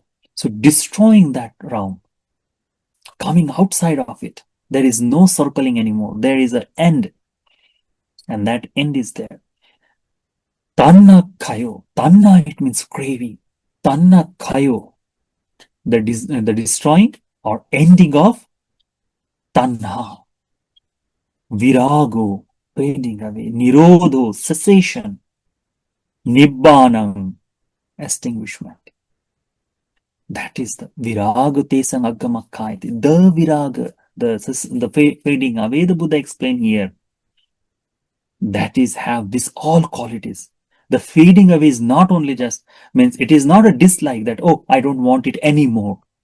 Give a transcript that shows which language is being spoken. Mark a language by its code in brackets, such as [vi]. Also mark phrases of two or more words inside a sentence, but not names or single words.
[en] So, destroying that round, coming outside of it. There is no circling anymore. There is an end. And that end is there. [pi] Tanna kayo. Tanna, [en] it means craving. [pi] Tanna kayo. [en] The destroying or ending of tanha. Virago, fading away. Nirodho, cessation. Nibbanam, extinguishment. That is the [pi] viraga tesang aggamakkaiti. [en] The viraga, the fading away, the Buddha explained here. That is have this all qualities. The fading away is not only just means it is not a dislike that, oh, I don't want it anymore.